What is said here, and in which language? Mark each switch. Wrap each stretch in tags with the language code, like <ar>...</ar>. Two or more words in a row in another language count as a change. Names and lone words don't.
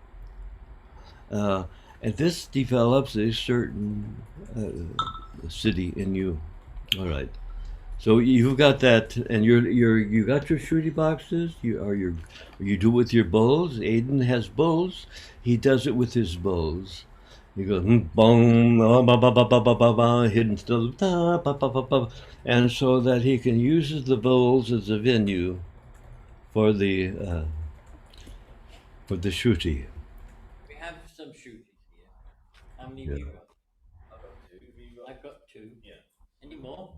<en>And this develops a certain city in you. All right. So you've got that, and you got your Shruti boxes. You do it with your bowls. Aiden has bowls. He does it with his bowls. He goes bong, ba ba ba ba ba ba ba, hidden still, ba ba ba ba, and so that he can use the bowls as a venue for the for the shruti. We have some shooties here. How many Yeah. have you got? I've got two. Yeah. Any more?</en>